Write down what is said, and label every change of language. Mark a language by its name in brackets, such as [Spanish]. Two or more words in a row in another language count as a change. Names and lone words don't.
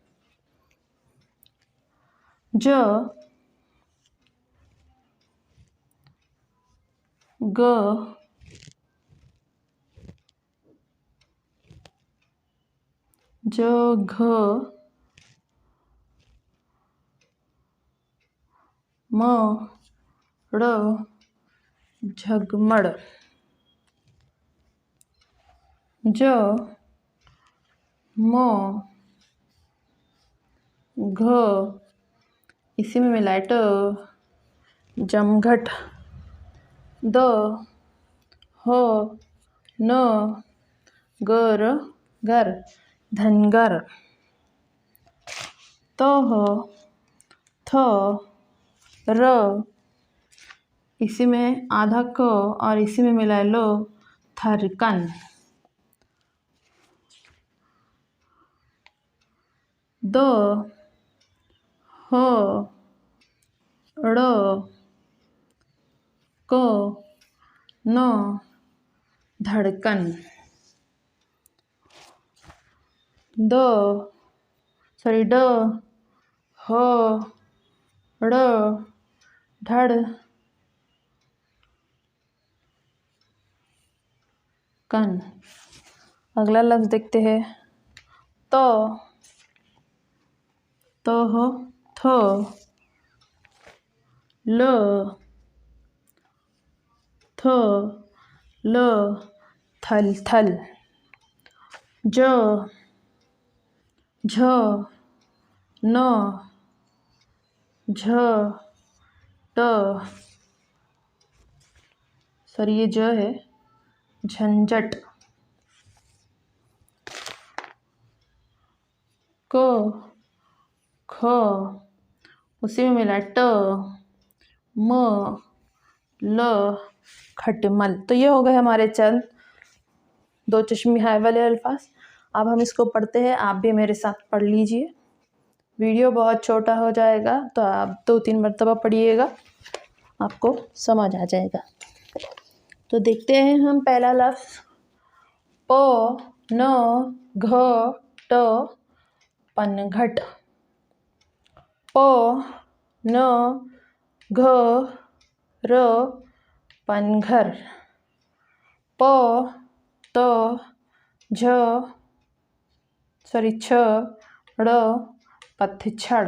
[Urdu] ج، گ، گھ، م، ڑ، جھگمڑ. ج، م, گھ، اسی میں ملا ہے ٹ، جمگھٹ. د، ہ، ن، گر، گھر، دھنگر. تہ، تھ، ر, اسی میں آدھا ک اور اسی میں ملا ہے لو, थरकन। د، ہ، ڑ، ک، ن، دھڑکن. ڈ، ہ, ڑ، دھڑ، کن. اگلا لفظ دیکھتے ہیں۔ تو, تہ، تھ، ل، تھ، ل، تھل تھل. ج، جھ، ن، جھ، ٹ, سوری یہ ج ہے، جھنجھٹ. ک، کھ، اسی میں ملا ٹ، م، ل، کھٹمل. تو یہ ہو گئے ہمارے چند دو چشمی ہے والے الفاظ. اب ہم اس کو پڑھتے ہیں، آپ بھی میرے ساتھ پڑھ لیجیے. ویڈیو بہت چھوٹا ہو جائے گا تو آپ 2-3 مرتبہ پڑھیے گا، آپ کو سمجھ آ جائے گا. تو دیکھتے ہیں ہم پہلا لفظ. پ، ن، گھ، ٹ، پنگھٹ. پ، ن، گھ، ر، پنگھر. پ، ت، چھ، ڑ، پتجھڑ.